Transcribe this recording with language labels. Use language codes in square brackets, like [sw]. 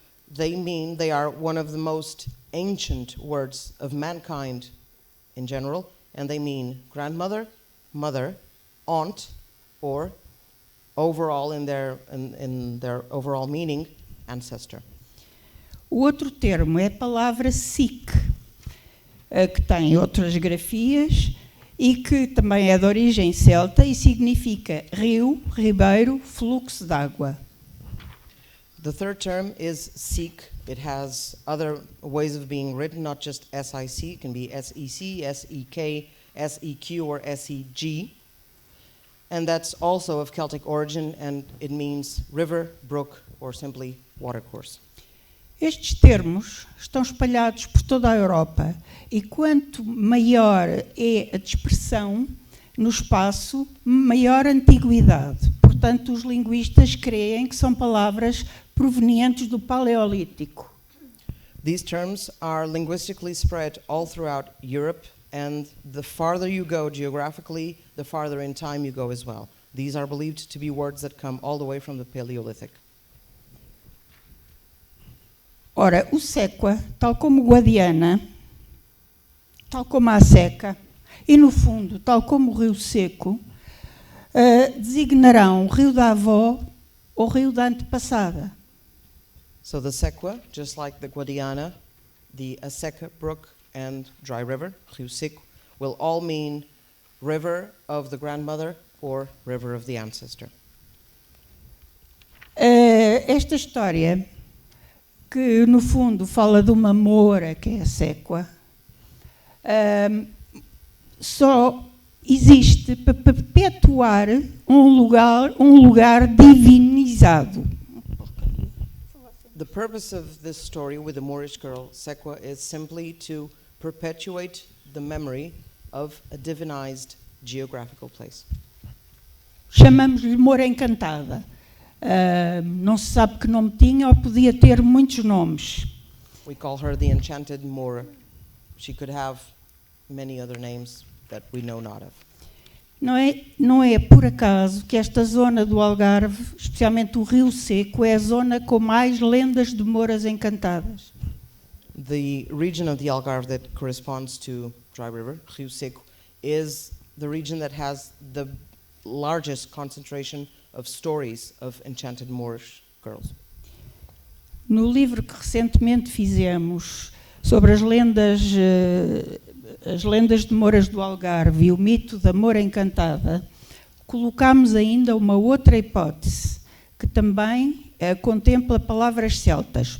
[en] They are one of the most ancient words of mankind in general, and they mean grandmother, mother, aunt, or overall in their overall meaning, ancestor. [pt] O outro termo é a palavra Sikh, que tem outras grafias e que também é de origem celta e significa rio, ribeiro, fluxo d'água. [en] The third term is Sikh. It has other ways of being written, not just S-I-C. It can be S-E-C, S-E-K, S-E-Q, or S-E-G. And that's also of Celtic origin, and it means river, brook, or simply watercourse. [pt] Estes termos estão espalhados por toda a Europa e quanto maior é a dispersão no espaço, maior a antiguidade. Portanto, os linguistas creem que são palavras provenientes do Paleolítico. [en] These terms are linguistically spread all throughout Europe, and the farther you go geographically, the farther in time you go as well. These are believed to be words that come all the way from the Paleolithic. [pt] Ora, o Sequa, tal como o Guadiana, tal como a Seca, e no fundo, tal como o Rio Seco, designarão o rio da avó ou rio da antepassada. [en] So the Sequa, just like the Guadiana, the Aseca Brook and Dry River, Rio Seco, will all mean river of the grandmother or river of the ancestor. [pt] Esta história, que no fundo fala de uma moura, que é a Sequa, só existe para perpetuar um lugar divinizado. [en] The purpose of this story with the Moorish girl, Sequa, is simply to perpetuate the memory of a divinized geographical place. [pt] Chamamos-lhe Moura Encantada. Não se sabe que nome tinha ou podia ter muitos nomes. [en] We call her the Enchanted Moor. She could have many other names that we know not of. [pt] Não é por acaso que esta zona do Algarve, especialmente o Rio Seco, é a zona com mais lendas de mouras encantadas. [en] The region of the Algarve that corresponds to Dry River, Rio Seco, is the region that has the largest concentration of stories of enchanted Moorish girls. [pt] No livro que recentemente fizemos sobre as lendas de mouras do Algarve e o mito da moura encantada, colocámos ainda uma outra hipótese, que também contempla palavras celtas.